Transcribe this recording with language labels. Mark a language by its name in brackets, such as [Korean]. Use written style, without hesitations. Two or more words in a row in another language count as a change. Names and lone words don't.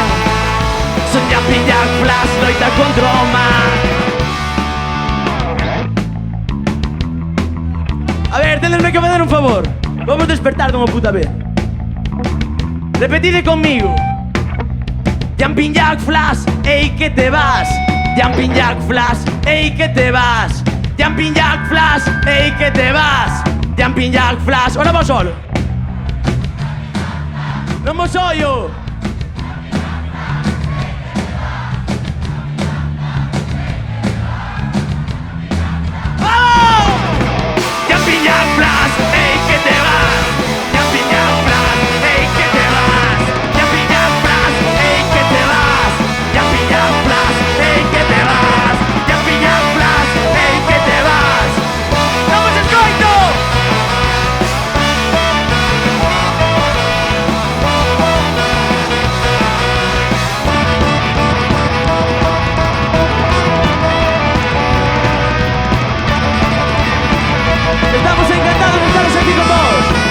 [Galician] Soña Pillac Flash loita contra o mal. A ver, tenedme que facer un favor. Vamos despertar dunha puta vez. Repetide conmigo. Jumping Jack Flash, ey que te vas. Jumping Jack Flash, ey que te vas. Jumping Jack Flash, ey que te vas. Jumping Jack Flash, ahora vos solo. No vos oyo. ¡Vamos! Jumping Jack Flash, ey que te vas. Jumping Jack Flash, ey que te vas. Jumping Jack Flash, ey que te vas. Jumping Jack Flash, ey que te vas. Jumping Jack Flash, ey que te vas. ¡Vamos, escoito! Estamos encantados de estar aquí con vos.